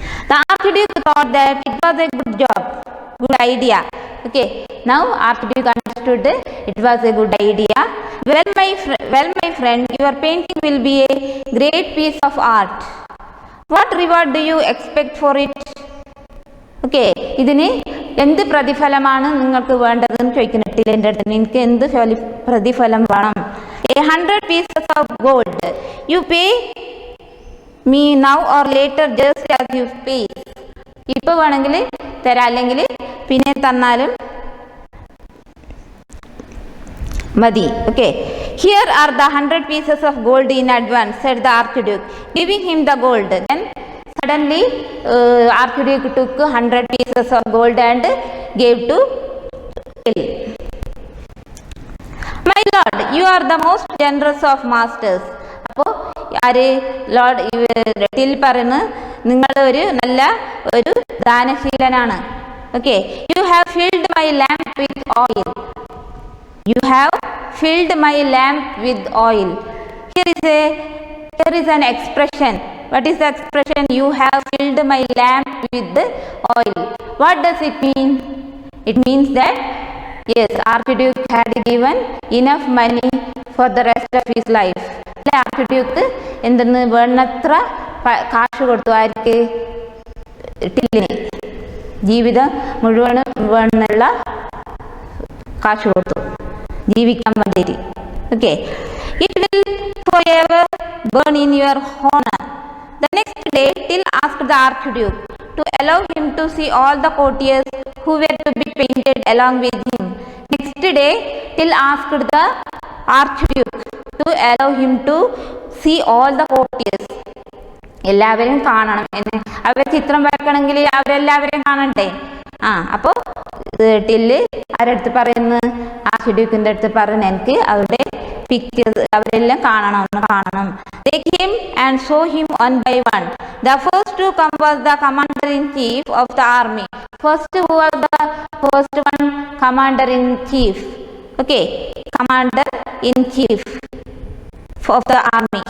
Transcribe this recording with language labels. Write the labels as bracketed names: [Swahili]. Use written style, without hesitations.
[English] The archduke thought that it was a good idea. Okay, now archduke understood it was a good idea. Well my friend, your painting will be a great piece of art. What reward do you expect for it? [Malayalam] Okay, ഇതിന് എന്ത് പ്രതിഫലമാണ് നിങ്ങൾക്ക് വേണ്ടതെന്ന് ചോദിക്കുന്നിട്ടില്ല എൻ്റെ അടുത്ത്. എനിക്ക് എന്ത് പ്രതിഫലം വേണം? [English] 100 pieces of gold. You pay me now or later just as you pay. [Malayalam] ഇപ്പോൾ വേണമെങ്കിൽ തരാം, അല്ലെങ്കിൽ പിന്നെ തന്നാലും [English] Madi. Okay. Here are the 100 pieces of gold in advance, said the Archduke, giving him the gold. Then suddenly Archduke took 100 pieces of gold and gave to Till. My lord, you are the most generous of masters. [Malayalam] അപ്പോൾ ആര് Lord till പറയുന്നു നിങ്ങൾ ഒരു നല്ല ഒരു ദാനശീലനാണ്. [English] Okay. You have filled my lamp with oil. You have filled my lamp with oil. Here is an expression. What is the expression? You have filled my lamp with oil. What does it mean? It means that yes, Archduke had given enough money for the rest of his life. [Malayalam] Archduke എന്തെന്ന് വേണ്ടത്ര കാശ് കൊടുത്തു ആർക്ക്? ടില്ലിന്. ജീവിതം മുഴുവനും വേണ്ടുള്ള കാശ് കൊടുത്തു ജീവിക്കാൻ വേണ്ടിയിട്ട്. Okay. [English] It will forever burn in your honor. The next day Till asked the Archduke to allow him to see all the courtiers who were to be painted along with him. Next day Till asked the Archduke to allow him to see all the courtiers. [Malayalam] എല്ലാവരും കാണണം എന്ന്. അവർ ചിത്രം വരക്കണമെങ്കിൽ അവരെല്ലാവരെയും കാണണ്ടേ? അപ്പോൾ till ആരടുത്ത് പറയുന്നു? ആർച്ച്ഡ്യൂക്കിൻ്റെ അടുത്ത് പറയുന്നു എനിക്ക് അവരുടെ പിക്ചേഴ്സ് അവരെല്ലാം കാണണം. [English] They came and saw him one by one. The first to come was the commander-in-chief of the army. First who was the first one? Commander-in-chief. Okay, commander-in-chief of the army.